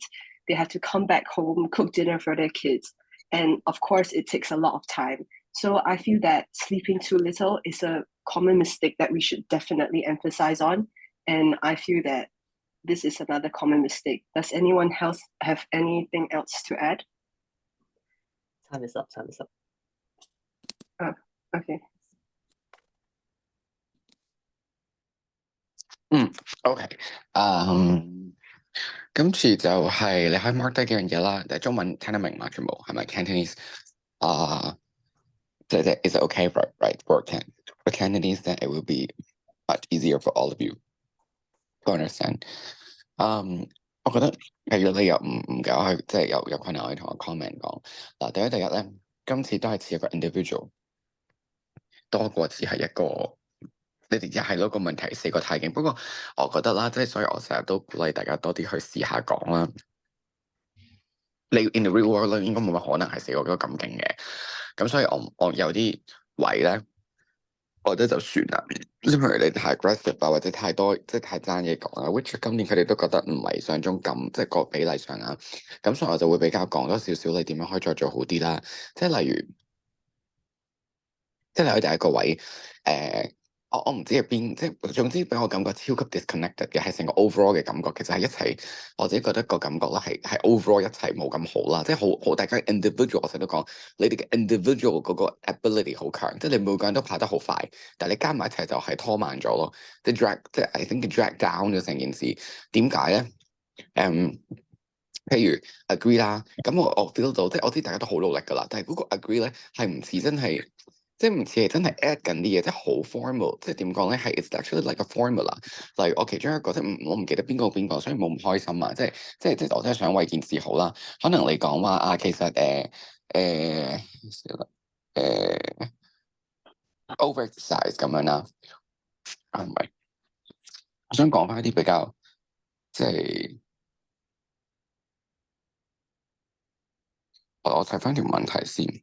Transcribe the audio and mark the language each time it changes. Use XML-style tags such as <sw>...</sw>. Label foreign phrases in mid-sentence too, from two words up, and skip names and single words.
<en>They have to come back home, cook dinner for their kids. And of course, it takes a lot of time. So I feel that sleeping too little is a common mistake that we should definitely emphasize on. And I feel that this is another common mistake. Does anyone else have anything else to add? Time is up. Oh, okay.</en> <yue>OK，今次就係你可以 mark 低幾樣嘢啦。中文聽得明嘛？全部係咪 Cantonese？</yue> <en>is it okay right for Cantonese? Then it will be much easier for all of you to understand.</en> <yue>我覺得係如果你又唔搞去，即係有困難可以同我 comment 講。嗱，第一咧，今次都係似一個 individual 多過似係一個。你哋又係嗰個問題4個太勁，不過我覺得啦，即係所以我成日都鼓勵大家多啲去試下講啦。你</yue> <en>in the real world</en> <yue>應該冇乜可能係4個咁勁嘅，咁所以我有啲位咧，我覺得就算啦。因為你太 aggressive 啊，或者太多即係太爭嘢講啊 ，which 今年佢哋都覺得唔係想中咁，即係個比例上啊，咁所以我就會比較講多少少你點樣可以再做好啲啦。即係例如第一個位我唔知係邊，即係總之俾我感覺超級 disconnected 嘅，係成個 overall 嘅感覺，其實係一齊，我自己覺得個感覺啦，係 overall 一齊冇咁好啦，即係好大家 individual， 我成日都講，你哋嘅 individual 嗰個 ability 好強，即係你每個人都跑得好快，但係你加埋一齊就係拖慢咗咯，即係</yue> <en>I think drag down</en> <yue>咗成件事，點解咧？譬如 agree 啦，咁我 feel 到，即係我知大家都好努力噶啦，但係嗰個 agree 咧係唔似真係。即係唔似係真係 add 緊啲嘢，即係好 formal，即係點講咧？</yue> <en>係 it's actually like a formula。</en> <yue>例如我其中一個即係我唔記得邊個，所以冇咁開心啊！即係我真係想為件事好啦。可能你講話啊，其實overexercise 咁樣啦，唔係，我想講翻一啲比較即係我睇翻條問題先。</yue>